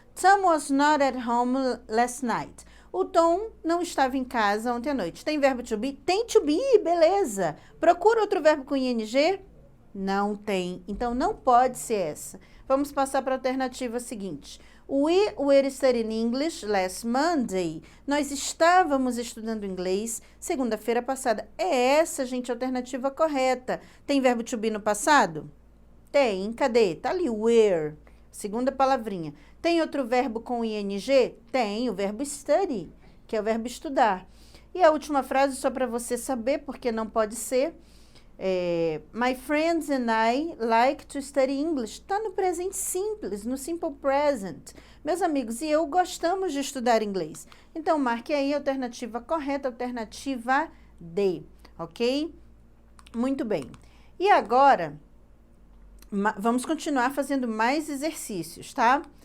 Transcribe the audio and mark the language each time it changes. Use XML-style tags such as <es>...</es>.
<en>Tom was not at home last night.</en> <pt>O Tom não estava em casa ontem à noite. Tem verbo to be? Tem to be, beleza. Procura outro verbo com ing? Não tem. Então, não pode ser essa. Vamos passar para a alternativa seguinte.</pt> <en>We were studying English last Monday.</en> <pt>Nós estávamos estudando inglês segunda-feira passada. É essa, gente, a alternativa correta. Tem verbo to be no passado? Tem. Cadê? Tá ali, were. Segunda palavrinha. Tem outro verbo com ing? Tem, o verbo study, que é o verbo estudar. E a última frase, só para você saber, porque não pode ser.</pt> <en>My friends and I like to study English.</en> <pt>Está no presente simples, no simple present. Meus amigos e eu gostamos de estudar inglês. Então, marque aí a alternativa correta, alternativa D, ok? Muito bem. E agora, vamos continuar fazendo mais exercícios, tá?</pt>